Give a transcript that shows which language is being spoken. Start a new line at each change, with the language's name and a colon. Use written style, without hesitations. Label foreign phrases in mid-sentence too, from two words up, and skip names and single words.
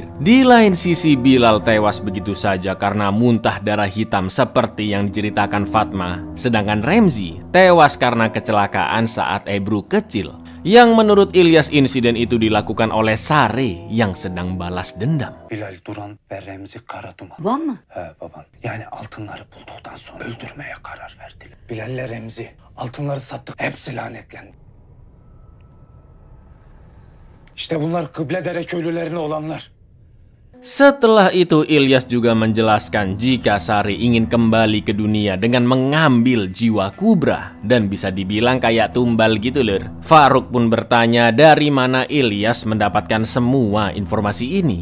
Indonesian: Di lain sisi Bilal tewas begitu saja karena muntah darah hitam seperti yang diceritakan Fatma, sedangkan Remzi tewas karena kecelakaan saat Ebru kecil, yang menurut Ilyas insiden itu dilakukan oleh Sare yang sedang balas dendam.
Turkish: Bilal Duran ve Remzi Karaduman. Babam mı? He babam. Yani altınları bulduktan sonra öldürmeye karar verdiler. Bilal'le Remzi altınları sattık. Hepsi lanetlendi. İşte bunlar Kibledere köylülerine olanlar.
Indonesian: Setelah itu Ilyas juga menjelaskan jika Sari ingin kembali ke dunia dengan mengambil jiwa Kubra dan bisa dibilang kayak tumbal gitu lur. Faruk pun bertanya dari mana Ilyas mendapatkan semua informasi ini.